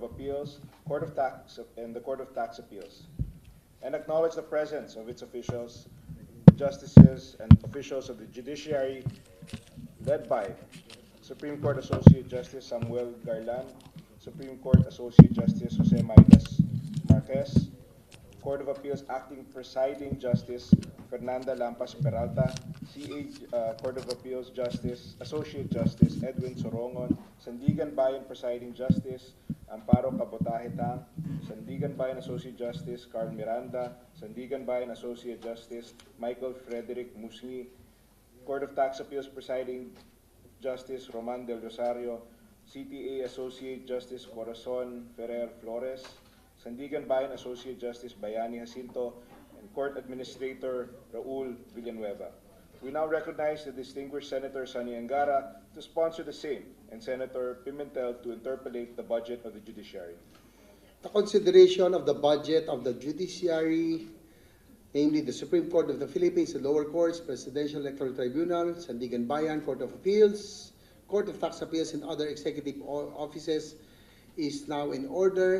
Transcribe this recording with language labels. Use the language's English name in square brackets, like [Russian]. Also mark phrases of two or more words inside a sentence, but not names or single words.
[English] Appeals, Court of Tax, and the Court of Tax Appeals, and acknowledge the presence of its officials, justices, and officials of the judiciary, led by Supreme Court Associate Justice Samuel Garland, Supreme Court Associate Justice Jose Maigas Marquez, Court of Appeals Acting Presiding Justice Fernanda Lampas Peralta, Court of Appeals Justice Associate Justice Edwin Sorongon, Sandigan Bayan Presiding Justice Amparo Cabotaje Tang, Sandigan Bayan Associate Justice Carl Miranda, Sandigan Bayan Associate Justice Michael Frederick Musni, Court of Tax Appeals Presiding Justice Roman Del Rosario, CTA Associate Justice Corazon Ferrer Flores, Sandigan Bayan Associate Justice Bayani Jacinto, and Court Administrator Raul Villanueva. We now recognize the distinguished Senator Sonny Angara to sponsor the same, and Senator Pimentel to interpolate the budget of the judiciary. The consideration of the budget of the judiciary, namely the Supreme Court of the Philippines, the lower courts, Presidential Electoral Tribunal, Sandigan Bayan, Court of Appeals, Court of Tax Appeals, and other executive offices is now in order.